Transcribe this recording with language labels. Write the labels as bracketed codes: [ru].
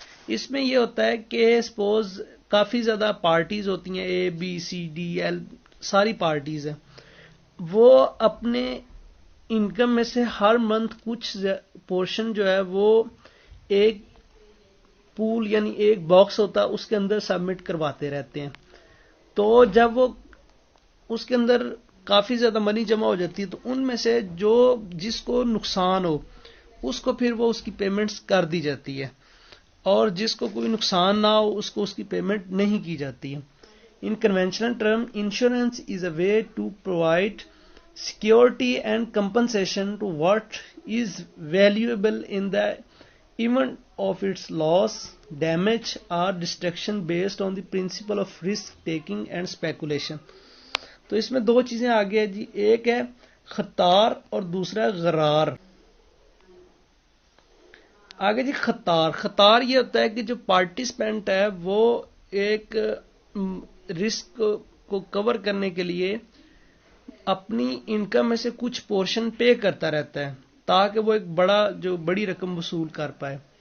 [ur] اس میں یہ ہوتا ہے کہ سپوز کافی زیادہ پارٹیز ہوتی ہیں، اے بی سی ڈی ایل ساری پارٹیز ہیں، وہ اپنے انکم میں سے ہر منتھ کچھ پورشن جو ہے وہ ایک پول یعنی ایک باکس ہوتا ہے اس کے اندر سبمٹ کرواتے رہتے ہیں. تو جب وہ اس کے اندر کافی زیادہ منی جمع ہو جاتی ہے تو ان میں سے جو جس کو نقصان ہو اس کو پھر وہ اس کی پیمنٹس کر دی جاتی ہے، اور جس کو کوئی نقصان نہ ہو اس کو اس کی پیمنٹ نہیں کی جاتی ہے. [en] In conventional term insurance is a way to provide security and compensation to what is valuable in the event of its loss, damage or destruction based on the principle of risk taking and speculation. [ur] تو اس میں دو چیزیں آگے ہیں جی، ایک ہے خطار اور دوسرا غرار. آگے جی خطار. خطار یہ ہوتا ہے کہ جو پارٹیسپینٹ ہے وہ ایک رسک کو کور کرنے کے لیے اپنی انکم میں سے کچھ پورشن پے کرتا رہتا ہے تاکہ وہ ایک بڑی رقم وصول کر پائے.